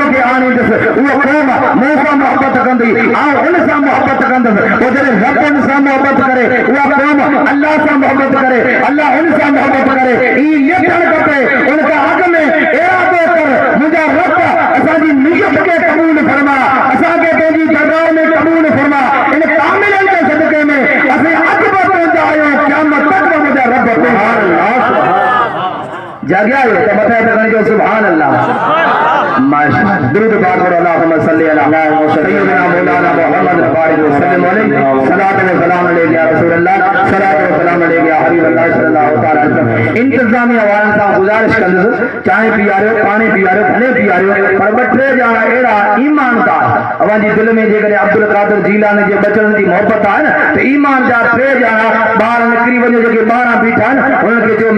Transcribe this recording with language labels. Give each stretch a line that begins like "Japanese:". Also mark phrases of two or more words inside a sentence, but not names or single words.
Sindhi: खे आणींदुसि उहा क़ौम मूं सां मोहबत कंदी ऐं हुन सां मोहबत कंदुसि पोइ जॾहिं रब हुन सां मोहबत करे उहा क़ौम अल्लाह सां मोहबत करे अल्लाह हुन सां मोहबत करे ईअं लिखणु खपे उनखां अॻ में इरादो कर मुंहिंजा रब असांजी नियत खे क़बूल फरमा असांखे पंहिंजी दरगाह में क़बूल फरमा इन कामिलनि जे सदके में असीं अॼु बि पहुचा आहियूं क़यामत तक मुंहिंजा रब जाॻिया आहियो त मथे हथ खणी चओ
Arabic: سبحان الله ما شاء الله
Sindhi: दुरूद पाक पढ़ो
Arabic: اللهم صل على سيدنا مولانا محمد بارك وسلم عليه صلاة و سلام عليه يا رسول الله صلاة و سلام عليه يا حبيب الله صلى الله تعالى عليه وسلم
Sindhi: इंतजामिया वारनि सां गुज़ारिश कंदुसि चांहि पीआरियो पाणी पीआरियो भले पीआरियो पर ॿ टे ॼणा अहिड़ा ईमानदार अवांजी दिलि में जेकॾहिं अब्दुल कादिर जीलानी जे बचड़नि जी मोहबत आहे न त ईमानदार 3 ॼणा ॿार निकिरी वञो जेके 12 बीठा आहिनि उन्हनि खे चयो